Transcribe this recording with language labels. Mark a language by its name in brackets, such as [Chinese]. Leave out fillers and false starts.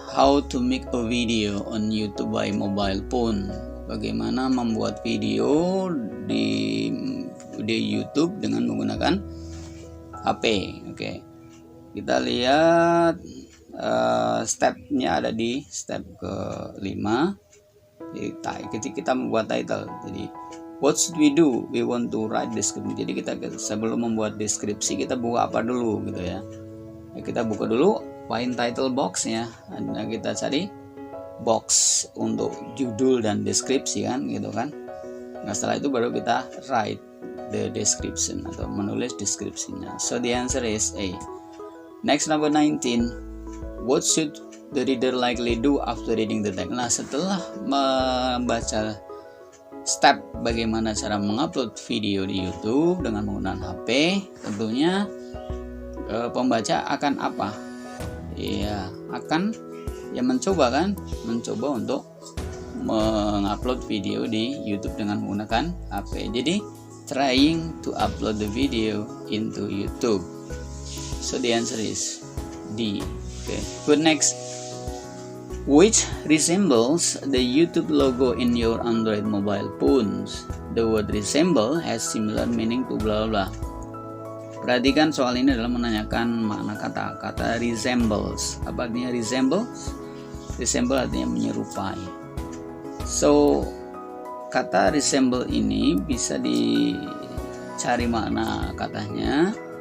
[English] How to make a video on YouTube by mobile phone. [Indonesian] Bagaimana membuat video di YouTube dengan menggunakan HP. Oke. Kita lihat stepnya ada di step ke-5. Jadi kita membuat title. Jadi [English] what should we do? We want to write description. [Indonesian] Jadi kita sebelum membuat deskripsi kita buka apa dulu gitu ya. Kita buka dulu find title box-nya. Nah, kita cari box untuk judul dan deskripsi kan gitu kan. Nah, setelah itu baru kita [English] write the description [Indonesian] atau menulis deskripsinya. [English] So the answer is A. Next, number 19. What should the reader likely do after reading the text? [Indonesian] Nah, setelah membaca step bagaimana cara mengupload video di YouTube dengan menggunakan HP, tentunya pembaca akan apa? Ya, akan mencoba untuk mengupload video di YouTube dengan menggunakan HP. Jadi, [English] trying to upload the video into YouTube. So the answer is D. Okay, good. Next, which resembles the YouTube logo in your Android mobile phones? The word resemble has similar meaning to blah blah. [Indonesian] Perhatikan soal ini adalah menanyakan makna kata resembles. Apa artinya resemble? Resemble artinya menyerupai. So kata resemble ini bisa dicari makna katanya.